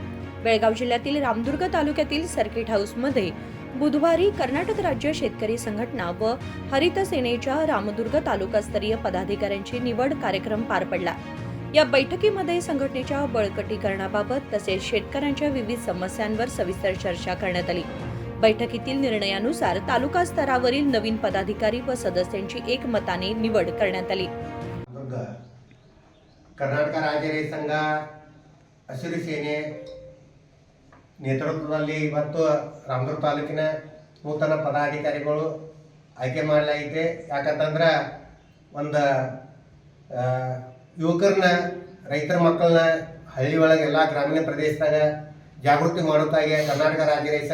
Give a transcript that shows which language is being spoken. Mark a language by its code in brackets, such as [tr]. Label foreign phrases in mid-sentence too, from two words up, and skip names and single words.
[mr] बेळगाव जिल्ह्यातील रामदुर्ग तालुक्यातील सर्किट हाऊसमध्ये बुधवारी कर्नाटक राज्य शेतकरी संघटना व हरित सेनेच्या रामदुर्ग तालुकास्तरीय पदाधिकाऱ्यांची निवड कार्यक्रम पार पडला। या बैठकीमध्ये संघटनेच्या बळकटीकरणाबाबत तसेच शेतकऱ्यांच्या विविध समस्यांवर सविस्तर चर्चा करण्यात आली। बैठकीतील निर्णयानुसार तालुका स्तरावरील नवीन पदाधिकारी व सदस्यांची एकमताने निवड करण्यात आली। [kn] ಕರ್ನಾಟಕ ರಾಜ್ಯ ರೈತ ಸಂಘ ಹಸಿರು ಸೇನೆ ನೇತೃತ್ವದಲ್ಲಿ ಇವತ್ತು ರಾಮದುರ್ಗ ತಾಲೂಕಿನ ನೂತನ ಪದಾಧಿಕಾರಿಗಳು ಆಯ್ಕೆ ಮಾಡಲಾಗಿದೆ। ಯಾಕಂತಂದ್ರೆ ಒಂದು ಯುವಕರನ್ನ ರೈತರ ಮಕ್ಕಳನ್ನ ಹಳ್ಳಿ ಒಳಗೆ ಎಲ್ಲ ಗ್ರಾಮೀಣ ಪ್ರದೇಶದಾಗ ಜಾಗೃತಿ ಮಾಡೋಕ್ಕಾಗಿ ಕರ್ನಾಟಕ ರಾಜ್ಯ ರೈತ